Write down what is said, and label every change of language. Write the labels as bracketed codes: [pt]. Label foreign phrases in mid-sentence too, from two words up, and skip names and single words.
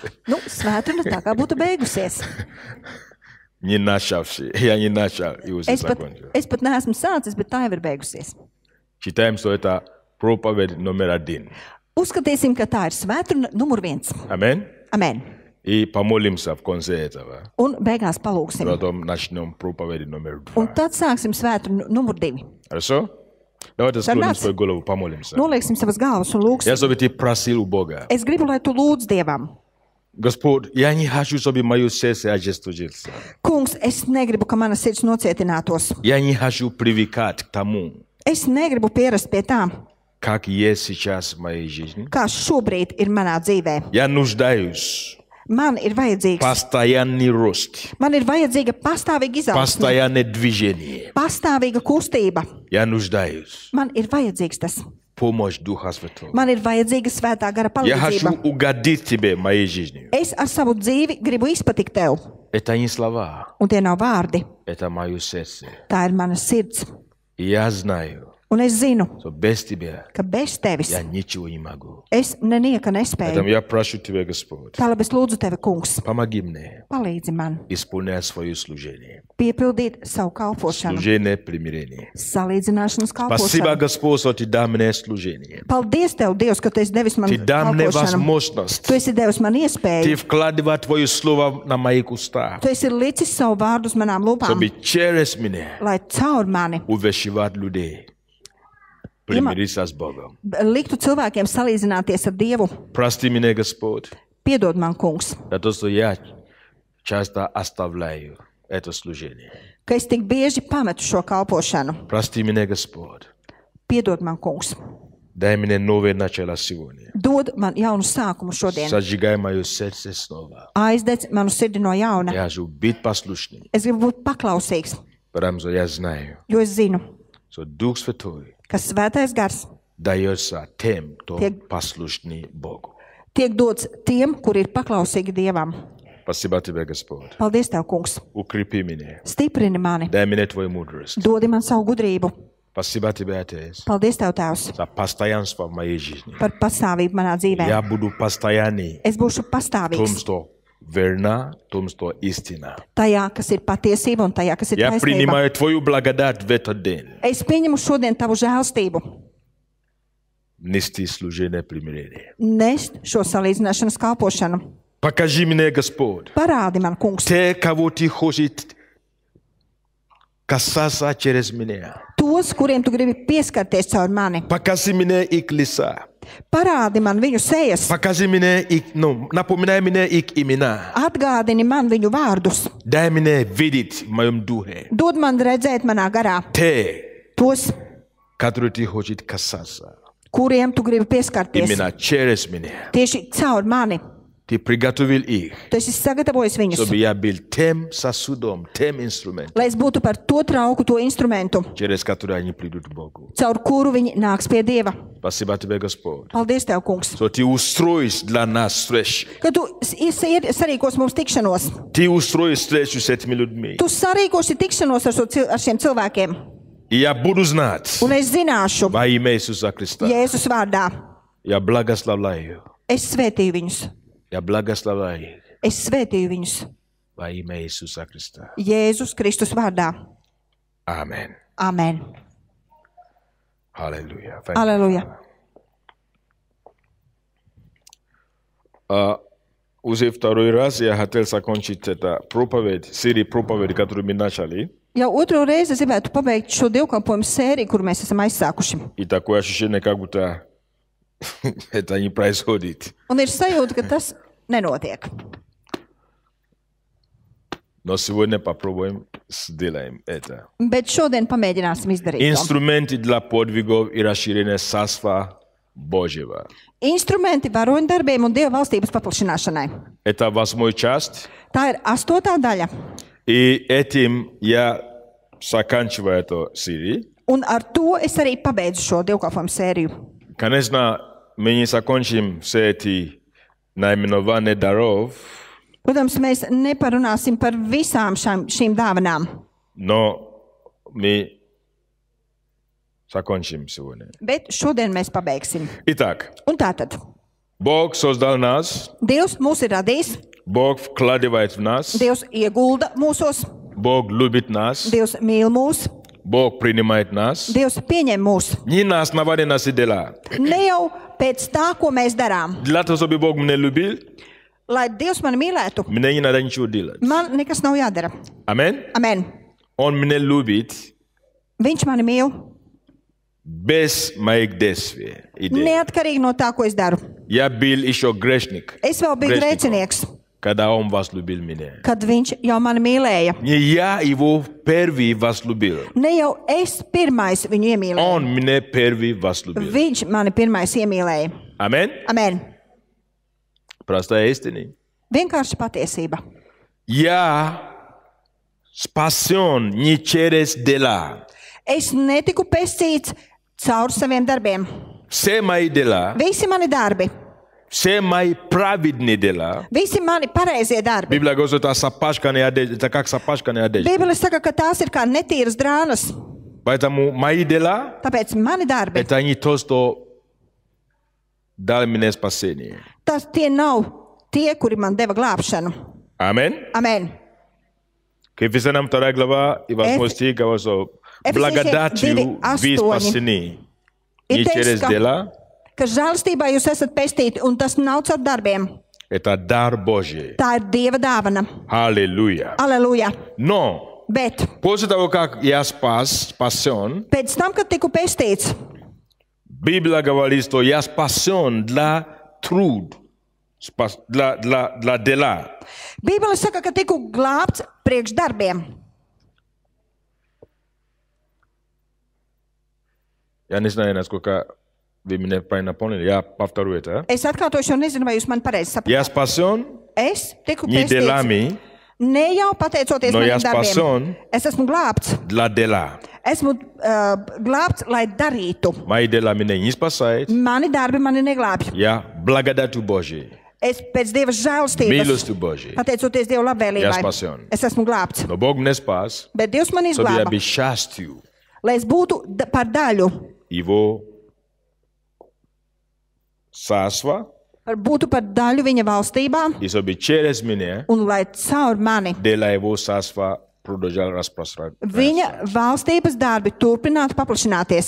[lv] Nu, svētdiena tā kā būtu beigusies. [ru] Не начавший. Я не начал, и уже [lv] Es pat, [ru] закончил. [lv] es pat neesmu sācis, bet tā jau ir beigusies. [ru] Считаем, что это проповедь номер 1. [lv] Uzskatīsim, ka tā ir svētdiena numur 1. [ru] Аминь. [lv] Amen. [ru] И помолимся в конце этого. [lv] Un beigās palūksim. [ru] Потом начнем проповедь номер 2. [lv] Un tad sāksim svētdienu numur 2. [ru] Хорошо? Давайте склоним [lv] Sarunāts. [ru] свою голову, помолимся. [lv] Nolieksim savas galvas un lūksim. [ru] Я, чтобы ты просил у Бога. [lv] Es gribu, lai tu lūdz Dievam. [ru] Господь, я не хочу, чтобы мое сердце ожесточилось. [lv] Kungs, es negribu, ka mana sirds nocietinātos. [ru] Я не хочу привыкать к тому, [lv] Es negribu pierast pie tā, [ru] как есть сейчас в моей жизни. [lv] kā šobrīd ir manā dzīvē. [ru] Я нуждаюсь [lv] Man ir vajadzīgs, [ru] постоянный рост, [lv] man ir vajadzīga pastāvīga izaugsme, [ru] постоянное движение. [lv] pastāvīga kustība. [ru] Я нуждаюсь [lv] Man ir vajadzīgs tas. [ru] помощь Духа Святого. [lv] Man ir vajadzīga svētā gara [ru] Я хочу [lv] palīdzība. [ru] угодить тебе моей жизнью. [lv] Es ar savu dzīvi gribu izpatikt tev. [ru] Это не слова, [lv] Un tie nav vārdi. [ru] это мое сердце. [lv] Tā ir mana sirds. [ru] И я знаю, [lv] Un es zinu, [ru] что без тебя [lv] ka bez tevis [ru] я ничего не могу. [lv] es nenieka [ru] Поэтому [lv] nespēju. [ru] я прошу тебя, Господь, [lv] Tā labi es lūdzu tevi, kungs, [ru] помоги мне [lv] palīdzi man [ru] исполнять свое служение. [lv] piepildīt savu kalpošanu, [ru] Служение примирения. [lv] salīdzināšanas [ru] Спасибо, [lv] kalpošanu. [ru] Господь, что ты дал мне служение. [lv] Paldies tev, Dievs, ka tu esi devis man [ru] Ты дал мне [lv] kalpošanu. [ru] возможность. [lv] Tu esi devis man [ru] Ты [lv] iespēju. [ru] вкладываешь Твое Слово на мои уста, [lv] Tu esi licis savu vārdu uz manām lūpām, [ru] чтобы через меня [lv] lai caur mani [ru] увещевать людей, примириться с Богом. [lv] liktu cilvēkiem salīdzināties ar Dievu. [ru] Прости меня, Господь, [lv] Piedod man, kungs, [ru] за то, что я часто оставляю это служение. [lv] ka es tik bieži pametu šo kalpošanu. [ru] Прости меня, Господь. [lv] Piedod man, kungs. [ru] Дай мне новое начало сегодня. [lv] Dod man jaunu sākumu šodien. [ru] Сожигай мое сердце снова. [lv] Aizdedz manu sirdi no jauna. [ru] Я хочу быть послушным, [lv] Es gribu būt paklausīgs, [ru] потому что я знаю, [lv] jo es zinu, [ru] что Дух Святой [lv] ka svētais gars [ru] дается тем, кто Те- послушный Богу. [lv] tiek dots tiem, kuri ir paklausīgi Dievam. [ru] Спасибо тебе, Господь. [lv] Paldies, tev, kungs. [ru] Укрепи меня. [lv] Stiprini mani, [ru] Дай мне Твою мудрость. [lv] dodi man savu gudrību. [ru] Спасибо тебе, Отец, [lv] Paldies, tev, Tēvs, [ru] за постоянство в моей жизни. [lv] par pastāvību manā dzīvē. [ru] Я буду постоянный [lv] Es būšu [ru] в том, [lv] pastāvīgs [ru] что верна, в том, что истина. [lv] tajā, kas ir patiesība un tajā, kas ir [ru] Я [lv] taisnība. [ru] принимаю Твою благодать в этот день. [lv] Es pieņemu šodien tavu žēlstību, [ru] Нести служение примирения. [lv] nest šo salīdzināšanas kalpošanu. [ru] Покажи мне, Господь, [lv] Parādi man, kungs, [ru] те, кого Ты хочешь касаться через меня. [lv] tos, kuriem tu gribi pieskarties caur mani. [ru] Покажи мне их лица. [lv] Parādi man viņu sejas, [ru] Покажи мне их, напоминай мне их имена. [lv] atgādini man viņu vārdus, [ru] Дай мне видеть в моем духе [lv] dod man redzēt manā garā [ru] те, [lv] tos, [ru] которые Ты хочешь касаться. [lv] kuriem tu gribi pieskarties. [ru] Именно через меня. [lv] Tieši caur mani. [ru] Ты приготовил их, [lv] Tu esi sagatavojis viņus, [ru] чтобы я был тем сосудом, тем инструментом, [lv] lai es būtu par to trauku, to instrumentu, [ru] через который они придут к Богу. [lv] caur kuru viņi nāks pie Dieva. [ru] Спасибо тебе, Господь, [lv] Paldies, tev, kungs, [ru] что Ты устроишь для нас встречи. [lv] ka tu sarīkos mums tikšanos. [ru] Ты устроишь встречу с этими людьми. [lv] Tu sarīkosi tikšanos ar šiem cilvēkiem, [ru] И я буду знать [lv] un es zināšu, [ru] во имя Иисуса Христа. [lv] Jēzus vārdā. [ru] Я благословляю. [lv] Es svētīju viņus, [ru] Я благословляю их [lv] es svētīju viņus [ru] во имя Иисуса Христа. [lv] Jēzus Kristus vārdā. [ru] Аминь. [lv] Amen. [ru] Аллилуйя. [lv] Aleluja. [ru] Уже второй раз я хотел закончить это проповедь, серию проповедей, которую мы начали. [lv] Jau otro reizi es gribētu pabeigt šo dievkalpojumu sēriju, kur mēs esam aizsākuši. [ru] И такое ощущение, как будто это не происходит. [lv] Un ir sajūta, ka tas nenotiek. [ru] Но сегодня попробуем, сделаем это. [lv] Bet šodien pamēģināsim izdarīt to. [ru] Инструменты для подвигов и расширения Царства Божьего. [lv] Instrumenti varoņdarbiem un Dieva valstības paplašināšanai. [ru] Это 8 часть. [lv] Tā ir 8. daļa. [ru] И этим я заканчиваю эту серию. [lv] Un ar to es arī pabeidzu šo dievkalpojumu sēriju. [ru] Конечно, мы не закончим все эти наименования даров, [lv] Protams, mēs neparunāsim par visām šīm dāvanām, [ru] но мы закончим сегодня. [lv] bet šodien mēs pabeigsim. [ru] Итак, [lv] Un tātad, [ru] Бог создал нас, [lv] Dievs mūs ir radījis, [ru] Бог вкладывает в нас, [lv] Dievs iegulda mūsos, [ru] Bog любит нас, [lv] Dievs mīl mūs, [ru] Bog принимает нас. [lv] Dievs pieņem mūs. [ru] Не на основании наших дела. [lv] Ne jau pēc tā, ko mēs darām. [ru] Для того, чтобы Бог меня любил, [lv] Lai Dievs mani mīlētu, [ru] мне не надо ничего делать. [lv] man nekas nav jādara. [ru] Amen? [lv] Amen. [ru] Он меня любит [lv] Viņš mani mīl, [ru] без моих действий. [lv] neatkarīgi no tā, ko es daru. [ru] Я был еще грешник, [lv] Es vēl biju grēcinieks, [ru] когда Он возлюбил меня. [lv] kad viņš jau mani mīlēja. [ru] Не я его первый возлюбил. [lv] Ne jau es pirmais viņu iemīlēju. [ru] Он меня первый возлюбил. [lv] Viņš mani pirmais iemīlēja. [ru] Amen? [lv] Amen. [ru] Простая истина. [lv] Vienkārši patiesība. [ru] Я спасен не через дела. [lv] Es netiku pestīts caur saviem darbiem. [ru] Все мои дела, [lv] Visi mani darbi, [ru] все мои праведные дела. [lv] visi mani pareizie darbi. [ru] Библия говорит, это сапожканая одежда, это как сапожканая одежда. [lv] Bībele saka, ka tās ir kā netīras drānas. [ru] Поэтому мои дела, [lv] Tāpēc mani darbi, [ru] это не то, что дал мне спасение. [lv] tas tie nav tie, kuri man deva glābšanu. [ru] Amen. [lv] Amen. [ru] К Ефесянам 2 глава и 8 стих говорит, что благодатью вы спасены не через дела. [lv] Ka žēlstībā jūs esat pestīti, un tas nav caur darbiem. [ru] Это дар Божий. [lv] Tā ir Dieva dāvana. [ru] Аллилуйя. [lv] Aleluja. [ru] Но [lv] Bet [ru] после того, как я спасен, [lv] pēc tam, kad tiku pestīts, [ru] Библия говорит, что я спасен для труд, для дела. [lv] Bībele saka, ka tiku glābts priekš darbiem. [ru] Я не знаю, насколько вы меня правильно поняли. Я повторю это. [lv] Es atkārtošu, un nezinu, vai jūs man pareizi [ru] Я [lv] sapratāt. [ru] спасен [lv] Es tiku [ru] не [lv] pestīts [ru] делами, [lv] ne jau pateicoties [ru] No [lv] maniem [ru] ja [lv] darbiem. [ru] spason- [lv] Es esmu glābts. [ru] для дела. [lv] Esmu glābts, lai darītu. [ru] Мои дела меня не спасают. [lv] Mani darbi mani neglābj. [ru] Я благодатью Божией, [lv] Es pēc Dieva žēlstības, [ru] милостью Божией. [lv] pateicoties Dieva [ru] Ja [lv] labvēlībai, [ru] spasion. [lv] es esmu glābts. [ru] Но Бог меня спас, [lv] Bet Dievs man [ru] чтобы я [lv] izglāba, [ru] был частью [lv] lai es būtu par daļu, [ru] Его царства, [lv] būtu par daļu viņa valstībā, [ru] и чтобы через меня [lv] un lai caur mani [ru] дела Его царства продолжал распространяться. [lv] viņa valstības darbi turpinātu paplašināties.